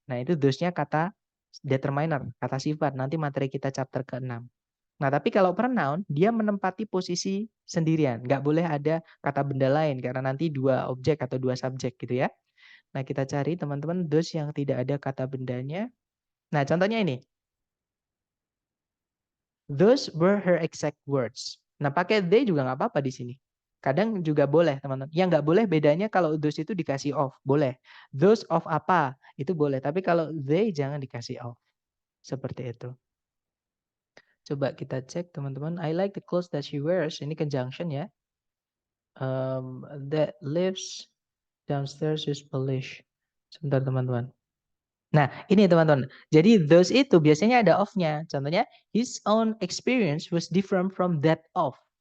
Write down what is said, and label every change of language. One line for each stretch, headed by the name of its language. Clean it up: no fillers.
Indonesian: Nah, itu those-nya kata determiner, kata sifat. Nanti materi kita chapter ke-6. Nah, tapi kalau pronoun, dia menempati posisi sendirian. Nggak boleh ada kata benda lain, karena nanti dua objek atau dua subjek gitu ya. Nah, kita cari teman-teman those yang tidak ada kata bendanya. Nah, contohnya ini.
English: Those were her exact words.
Indonesian: Nah, pakai they juga nggak apa-apa di sini. Kadang juga boleh, teman-teman. Yang nggak boleh bedanya kalau those itu dikasih off. Boleh. Those of apa, itu boleh. Tapi kalau they jangan dikasih off. Seperti itu. Coba kita cek, teman-teman.
English: I like the clothes that she wears.
Indonesian: Ini conjunction ya.
English: That lives downstairs is Polish.
Indonesian: Sebentar, teman-teman. Nah, ini teman-teman. Jadi those itu biasanya ada of-nya. Contohnya,
English: his own experience was different from that of.